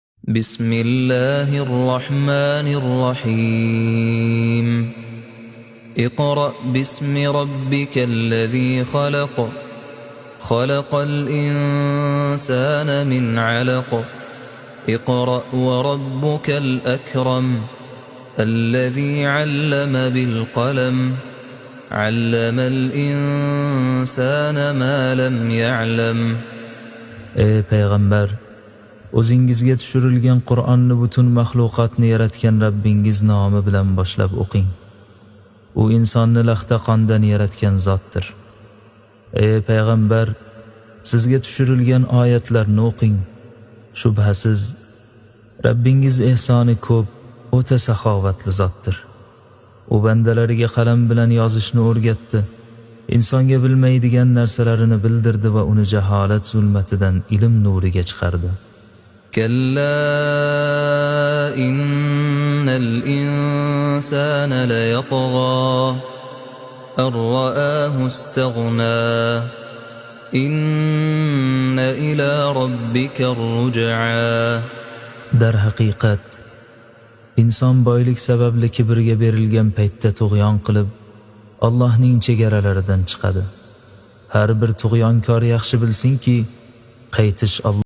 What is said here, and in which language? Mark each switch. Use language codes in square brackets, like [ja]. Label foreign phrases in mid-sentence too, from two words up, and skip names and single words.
[ar] بسم الله الرحمن الرحيم اقرأ باسم ربك الذي خلق خلق الإنسان من علق اقرأ وربك الأكرم الذي علم بالقلم علم الإنسان ما لم يعلم. [uz] Ey payg'ambar, o'zingizga tushirilgan Qur'onni butun mahluqotni yaratgan Rabbingiz nomi bilan boshlab o'qing. U insonni laxta qondan yaratgan zotdir. Ey payg'ambar, sizga tushirilgan oyatlarni o'qing. Shubhasiz Rabbingiz ehsoni ko'p, o'ta saxovatli zotdir. U bandalariga qalam bilan yozishni o'rgatdi. Insonga bilmaydigan narsalarini bildirdi va uni jaholat zulmatidan ilm nuriga chiqardi. [ar] كلا إن الإنسان ليطغى أن رآه استغنى إن إلى ربك الرجعى. [uz] Dar haqiqat, inson boylik sababli kibrga berilgan paytda tug'yon qilib, Allohning chegaralaridan chiqadi. Har bir tug'yonkor yaxshi bilsinki, qaytish